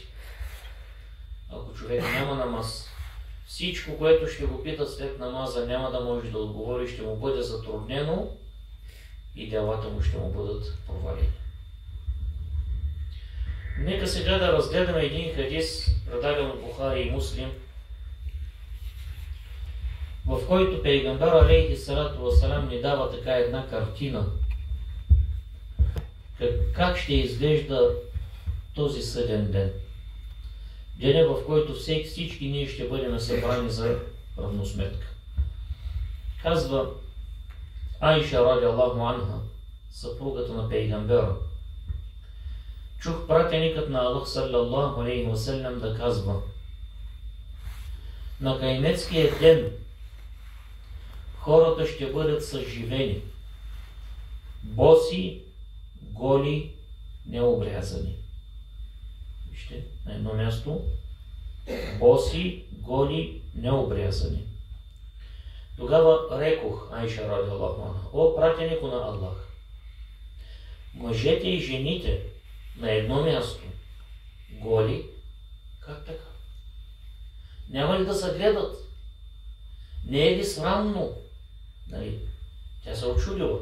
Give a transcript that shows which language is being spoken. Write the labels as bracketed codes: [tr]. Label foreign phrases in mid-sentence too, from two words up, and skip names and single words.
[bg] Ако човек няма намаз, всичко, което ще го питат след намаза, няма да може да отговори, ще му бъде затруднено и делата му ще му бъдат провалени. Нека сега да разгледаме един хадис, предаден от Бухари и Муслим, в който пейгамбер [ar] عليه الصلاة والسلام [bg] ни дава така една картина. Как ще изглежда този съден ден? Деня, в който всички ние ще бъдем събрани за равносметка. Казва Айша [ar] رضي الله عنها, [bg] съпругата на пейгамбера: чух пратеникът на Аллах [ar] صلى الله عليه وسلم [bg] да казва: на кайметския ден хората ще бъдат съживени, боси, голи, необрязани. Вижте, на едно място: боси, голи, необрязани. Тогава рекох, [ar] Айша رضي الله عنها: [bg] о пратенико на Аллах, мъжете и жените на едно място голи, как така? Няма ли да се гледат? Не е ли срамно? Нали? Тя се очудила.